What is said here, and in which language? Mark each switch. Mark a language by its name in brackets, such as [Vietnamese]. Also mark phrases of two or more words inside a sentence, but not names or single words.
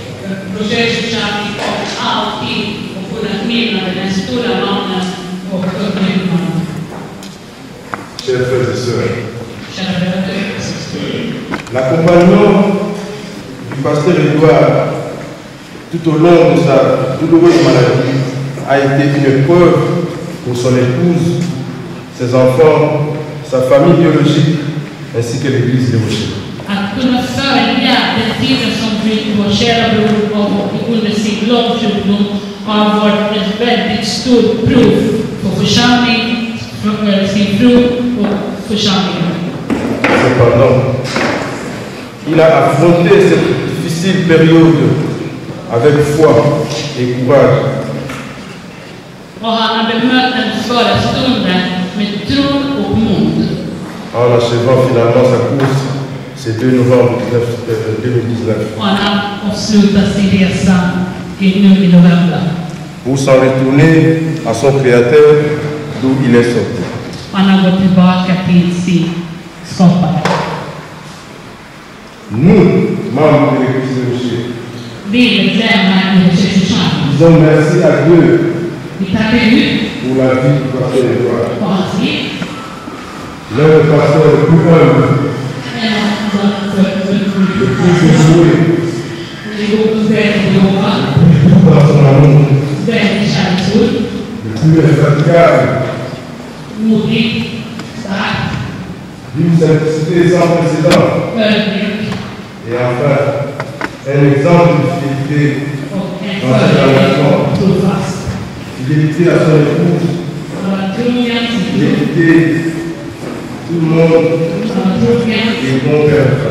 [French] Chers frères et sœurs, l'accompagnement du pasteur Edouard tout au long de sa douloureuse maladie a été une preuve pour son épouse, ses enfants, sa famille biologique, ainsi que l'église de Rocher. [Swedish] Att kunna följa den tiden som vår kära bror och under sin långtjordom har varit ett väldigt stort prov på församling, sin fru och församlingen. [French] Cependant, il a affronté cette difficile période avec foi et courage. [Swedish] Och han har bemött den svåra stunden med tro och mod. [French] En achevant finalement sa course, c'est 2 novembre 2019. [Swedish] Och han har avslutat sin resa nu i november. [French] Pour s'en retourner à son créateur d'où il est sorti. [Swedish] Han har gått tillbaka till sin skapare. [French] Nous, membres de l'église de Rocher, [Swedish] Vi medlemmar i Rochers församling. [French] disons merci à Dieu [Swedish] Vi tackar Gud [French] pour la vie du pasteur Edouard. [Swedish] på hans liv. [French] L'un des pasteurs les plus humbles, le plus dévoué, dans son amour, le plus infatigable, d'une simplicité sans précédent, et enfin, un exemple de fidélité dans cette relation, fidélité à son épouse, fidélité tout le monde et bon père.